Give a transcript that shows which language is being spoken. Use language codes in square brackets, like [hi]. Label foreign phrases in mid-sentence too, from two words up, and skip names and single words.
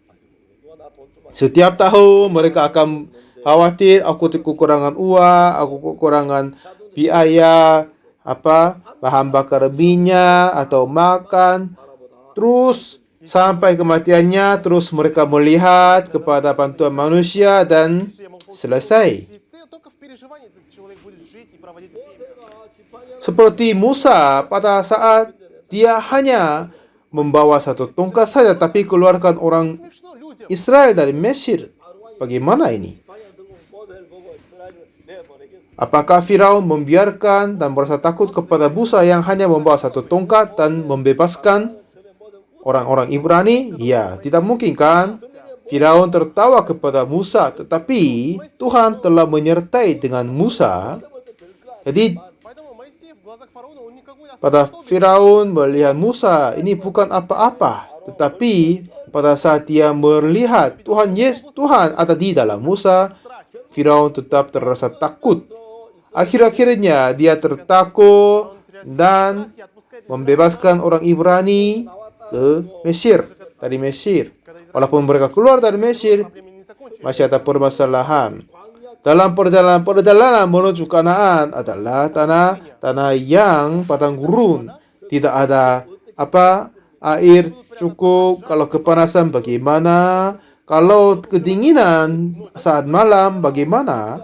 [id] Setiap tahun mereka akan khawatir, aku kekurangan uang, aku kekurangan biaya, bahan bakar minyak atau makan. Terus sampai kematiannya, terus mereka melihat kepada bantuan manusia dan selesai. [ru] И только в переживании этот человек будет жить и проводить время. [id] Seperti Musa pada saat dia hanya membawa satu tongkat saja, tapi keluarkan orang [ru] Смешно людям. [id] Israel dari Mesir. Bagaimana ini? Apakah Firaun membiarkan dan merasa takut kepada Musa yang hanya membawa satu tongkat dan membebaskan orang-orang Ibrani? Ya, tidak mungkin kan? Firaun tertawa kepada Musa, tetapi Tuhan telah menyertai dengan Musa. Jadi, [ru] Поэтому Моисей в глазах фараона, он никакой [id] pada особенности Firaun melihat Musa, ini bukan apa-apa. Tetapi, pada saat dia melihat Tuhan ada di dalam Musa, Firaun tetap terasa takut. Akhir-akhirnya dia tertakut dan [ru] и отпускает [id] membebaskan orang Ibrani ke Mesir, dari Mesir. Walaupun mereka keluar dari Mesir, [ru] времени не закончили. [id] masih ada permasalahan. Dalam perjalanan menuju Kanaan adalah tanah yang padang gurun. Tidak ada air cukup. Kalau kepanasan bagaimana? Kalau kedinginan saat malam bagaimana?